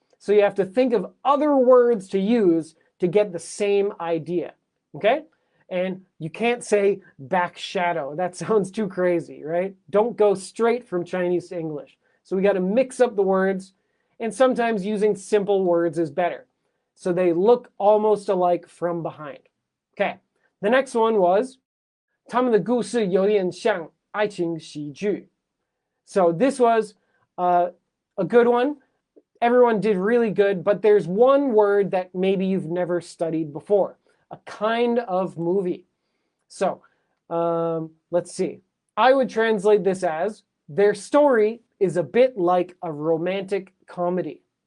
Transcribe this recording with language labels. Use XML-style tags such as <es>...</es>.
<en>So you have to think of other words to use to get the same idea, okay? And you can't say back shadow. That sounds too crazy, right? Don't go straight from Chinese to English. So we got to mix up the words, and sometimes using simple words is better. So they look almost alike from behind. Okay, the next one was</en> <zh>他们的故事有点像爱情喜剧.</zh> <en>So this was a good one. Everyone did really good, but there's one word that maybe you've never studied before. A kind of movie. So let's see. I would translate this as, their story is a bit like a romantic comedy.</en>